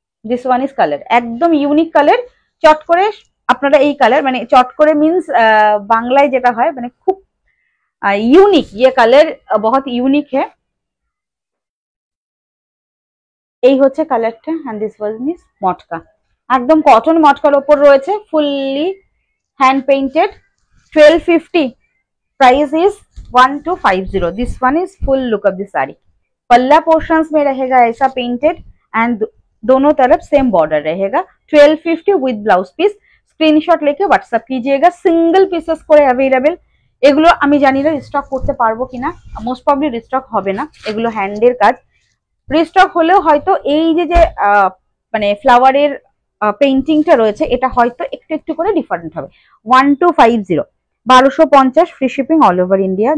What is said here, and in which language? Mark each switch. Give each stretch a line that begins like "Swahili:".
Bangla: This one is colour, একদম unique colour, চট করে আপনারা এই কালার, মানে চট করে মিন্স বাংলায় যেটা হয় মানে খুব यूनिक,
Hindi: ये कलर बहुत यूनिक है।
Bangla: এই হচ্ছে কালারটা, এন্ড দিস ওয়াজ মিস মটকা, একদম কটন মটকার উপর রয়েছে, fully hand painted, 1250, price is 1250।
Hindi: This one is full look of the sari, पल्ला पोर्शंस में रहेगा ऐसा पेंटेड एंड दोनों तरफ सेम बॉर्डर रहेगा, 1250 विद ब्लाउज पीस। स्क्रीनशॉट लेके व्हाट्सएप कीजिएगा, सिंगल पीसेस করে अवेलेबल।
Bangla: এগুলো আমি জানি না রিস্টক করতে পারবো কিনা, মোস্ট প্রবাবলি রিস্টক হবে না, এগুলো হ্যান্ডের কাজ, রিস্টক হলেও হয়তো এই যে যে মানে ফ্লাওয়ারের পেইন্টিংটা রয়েছে এটা হয়তো একটু একটু করে ডিফারেন্ট হবে। 1250, 1250, free shipping all over India.